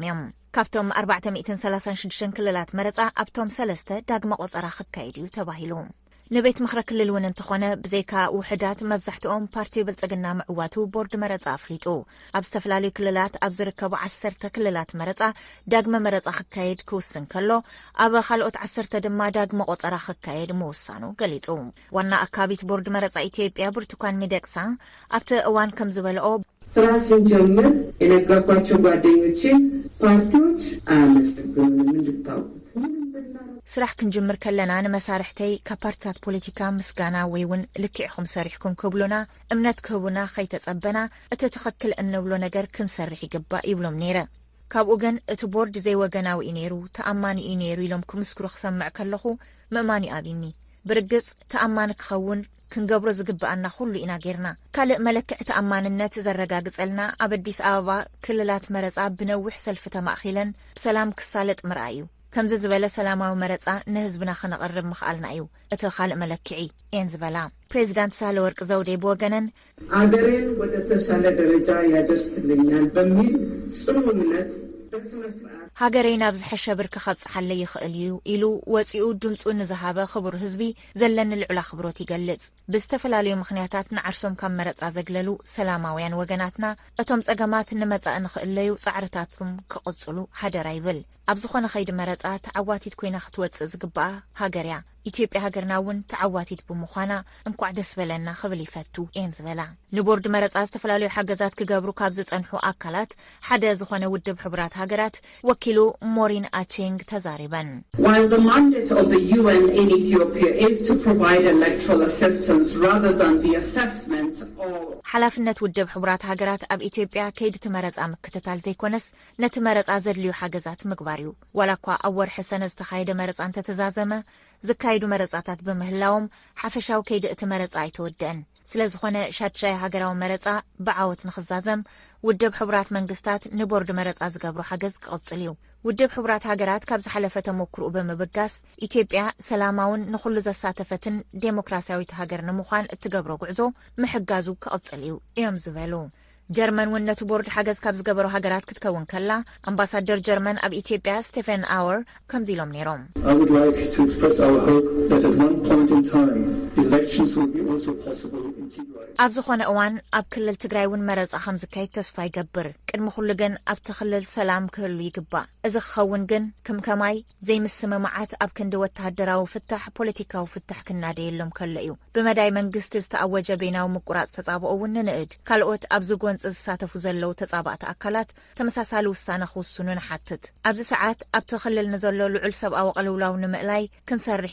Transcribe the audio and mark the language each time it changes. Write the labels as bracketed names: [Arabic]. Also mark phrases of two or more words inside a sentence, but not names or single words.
[Tigrinya] እዮም ካብቶም 436 ክልላት መረፃ ኣብቶም 3 ዳግመ ቆፀራ ክካየድ እዩ ተባሂሉ ንቤት ምክረ ክልል እውን እንተኾነ ብዘይካ ውሕዳት መብዛሕትኦም ፓርቲ ብልጽግና ምዕዋቱ ቦርድ መረጻ ኣፍሊጡ ኣብ ዝተፈላለዩ ክልላት ኣብ ዝርከቡ 10 ክልላት መረጻ ዳግመ መረጻ ክካየድ ክውስን ከሎ ኣብ ካልኦት 10 ድማ ዳግመ ቆጸራ ክካየድ ምውሳኑ ገሊጹ ዋና ኣካቢት ቦርድ መረጻ ኢትዮጵያ ብርቱካን ሚደቅሳ ኣብቲ እዋን ከም ዝበልኦ [Amharic] ስራ ስንጀምር የነገርኳቸው ጓደኞቼ ፓርቲዎች አያመሰግኑንም እንድታውቁት [Tigrinya] ስራሕ ክንጅምር ከለና ንመሳርሕተይ ካብ ፓርቲታት ፖለቲካ ምስጋና ወይ እውን ልክዕኹም ሰሪሕኩም ክብሉና እምነት ክህቡና ከይተጸበና እቲ ትኽክል እንብሎ ነገር ክንሰርሕ ይግባእ ይብሎም ነይረ ካብኡ ግን እቲ ቦርድ ዘይወገናዊ እዩ ነይሩ ተኣማኒ እዩ ነይሩ ኢሎም ክምስክሩ ክሰምዕ ከለኹ ምእማኒ ኣብኒ ብርግጽ ተኣማኒ ክኸውን ክንገብሮ ዝግባአና ሁሉ ኢና ጌርና ካልእ መልክዕ ተኣማንነት ዘረጋግጸልና ኣብ አዲስ ኣበባ ክልላት መረጻ ብነዊሕ ሰልፊ ተማእኺለን ብሰላም ክሳለጥ ምርኣዩ ከምዚ ዝበለ ሰላማዊ መረጻ ንህዝብና ክነቕርብ ምኽኣልና እዩ እቲ ካልእ መለክዒ እየን ዝበላ ፕሬዚዳንት ሳህለወርቅ ዘውዴ ብወገነን [Amharic] አገሬን ወደ ተሻለ ደረጃ ያደርስልኛል በሚል ጽኑ እምነት [Tigrinya] ሃገረይ ናብ ዝሐሸ ብርኪ ከብጽሓለ ይኽእል እዩ ኢሉ ወፂኡ ድምፁ ንዝሃበ ክቡር ህዝቢ ዘለኒ ልዑል ኣኽብሮት ይገልጽ ብዝተፈላለዩ ምኽንያታት ንዓርሶም ካብ መረጻ ዘግለሉ ሰላማውያን ወገናትና እቶም ጸገማት ንመጻእ ንኽእለዩ ጻዕርታቶም ክቕጽሉ ሓደራ ይብል ኣብ ዝኾነ ኸይዲ መረጻ ተዓዋቲት ኮይና ክትወፅእ ዝግባኣ ሃገርያ ኢትዮጵያ ሃገርና እውን ተዓዋቲት ብምዃና እንኳዕ ደስ በለና ክብል ይፈቱ እየን ዝበላ ንቦርድ መረጻ ዝተፈላለዩ ሓገዛት ክገብሩ ካብ ዝጸንሑ ኣካላት ሓደ ዝኾነ ውድብ ሕቡራት ሃገራት ወኪሉ ሞሪን አቼንግ ተዛሪበን [English] While the mandate of the UN in Ethiopia is to provide electoral assistance rather than the assessment of [Tigrinya] ሓላፍነት ውድብ ሕቡራት ሃገራት ኣብ ኢትዮጵያ ከይዲ ትመረጻ ምክትታል ዘይኮነስ ነቲ መረጻ ዘድልዩ ሓገዛት ምግባር እዩ ዋላ እኳ ኣብ ወርሒ ሰነ ዝተኻየደ መረጻ እንተተዛዘመ ዝካየዱ መረጻታት ብምህላዎም ሓፈሻዊ ከይዲ እቲ መረጻ ኣይተወድአን ስለዝኾነ ሻድሻይ ሃገራዊ መረጻ ብዓወት ንኽዛዘም ውድብ ሕቡራት መንግስታት ንቦርድ መረጻ ዝገብሩ ሓገዝ ክቕጽል እዩ ውድብ ሕቡራት ሃገራት ካብ ዝሓለፈ ተሞክሮኡ ብምብጋስ ኢትዮጵያ ሰላማውን ንኹሉ ዘሳተፈትን ዴሞክራሲያዊት ሃገር ንምዃን እትገብሮ ጉዕዞ ምሕጋዙ ክቕጽል እዩ እዮም ዝበሉ ጀርመን ወነቱ ቦርድ ሓገዝ ካብ ዝገበሩ ሃገራት ክትከውን ከላ አምባሳደር ጀርመን ኣብ ኢትዮጵያ ስቴፈን አወር ከምዚ ኢሎም ነይሮም [English] I would like to express our hope that at one point in time elections will be also possible in Tigray. [Tigrinya] ኣብ ዝኾነ እዋን ኣብ ክልል ትግራይ እውን መረጻ ከም ዝካየድ ተስፋ ይገብር ቅድሚ ኩሉ ግን ኣብቲ ክልል ሰላም ክህሉ ይግባእ እዚ ክኸውን ግን ከምከማይ ዘይምስምማዓት ኣብ ክንዲ ወተሃደራዊ ፍታሕ ፖለቲካዊ ፍታሕ ክናደየሎም ከሎ እዩ ብመዳይ መንግስቲ ዝተኣወጀ ቤናዊ ምቁራጽ ተጻብኦ እውን ንንእድ ካልኦት ኣብ ዝጎን ዝሳተፉ ዘለው ተጻባእቲ ኣካላት ተመሳሳሊ ውሳነ ክውስኑ ንሓትት ኣብዚ ሰዓት ኣብቲ ክልል ንዘሎ ልዑል ሰብኣዊ ቅልውላው ንምእላይ ክንሰርሕ